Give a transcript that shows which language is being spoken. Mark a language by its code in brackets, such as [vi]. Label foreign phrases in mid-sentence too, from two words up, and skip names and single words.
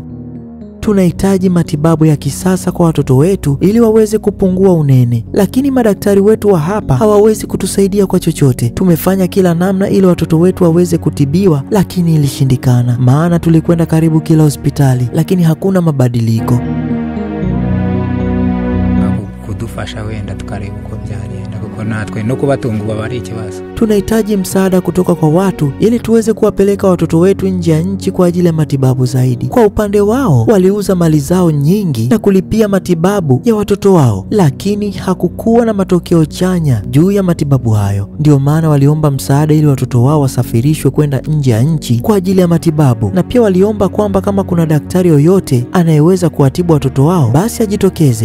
[sw] Tunahitaji matibabu ya kisasa kwa watoto wetu ili waweze kupungua unene, lakini madaktari wetu wa hapa hawawezi kutusaidia kwa chochote. Tumefanya kila namna ili watoto wetu waweze kutibiwa, lakini ilishindikana. Maana tulikwenda karibu kila hospitali, lakini hakuna mabadiliko. [rw] Kudufasha wenda tukareba uko byagenda kuko ubwo natwe no kubatunga baba ari ikibazo. [sw] Tunahitaji msaada kutoka kwa watu ili tuweze kuwapeleka watoto wetu nje ya nchi kwa ajili ya matibabu zaidi. Kwa upande wao, waliuza mali zao nyingi na kulipia matibabu ya watoto wao, lakini hakukuwa na matokeo chanya juu ya matibabu hayo. Ndio maana waliomba msaada ili watoto wao wasafirishwe kwenda nje ya nchi kwa ajili ya matibabu, na pia waliomba kwamba kama kuna daktari yoyote anayeweza kuwatibu watoto wao basi ajitokeze.